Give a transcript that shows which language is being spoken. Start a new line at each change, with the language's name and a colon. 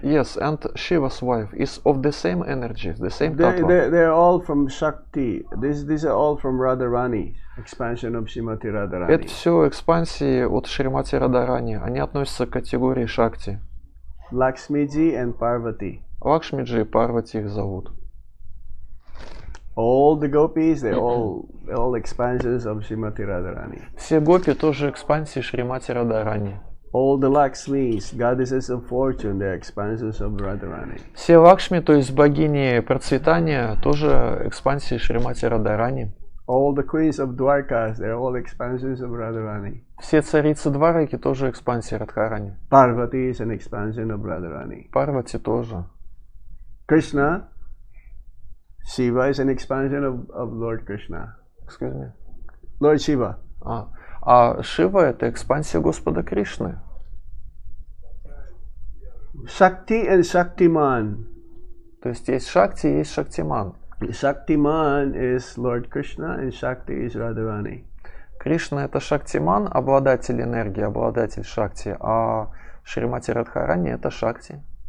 English: Yes, and Shiva's wife is of the same energy, the same tattva. They're all from Shakti. These are all from Radharani, expansion of Srimati Radharani.
Russian: Это все экспансии от Шримати Радарани. Они относятся к категории Шакти.
English: Lakshmiji and Parvati.
Russian: Лакшмиджи и Парвати их зовут.
English: All the gopis, they're all expansions of Srimati Radharani.
Russian: Все гопи тоже экспансии Шримати Радарани.
English: All the Lakshmis, goddesses of fortune, they're expansions of Radharani.
Russian: Все Лакшми, то есть богини процветания, тоже экспансии Шримати Радарани.
English: All the queens of Dwarkas, they're all expansions of Radharani.
Russian: Все царицы Двараки тоже экспансии Радхарани.
English: Parvati is an expansion of Radharani.
Russian: Парвати тоже.
English: Krishna, Shiva is an expansion of Lord Krishna. Excuse me. Lord Shiva.
Russian: А Шива — это экспансия Господа Кришны.
English: Shakti and Shaktiman.
Russian: То есть Шакти, есть Шактиман.
English: Shaktiman is Lord Krishna and Shakti is Radharani.
Russian: Кришна — это Шактиман, обладатель энергии, обладатель Шакти, а Шримати Радхарани — это Шакти.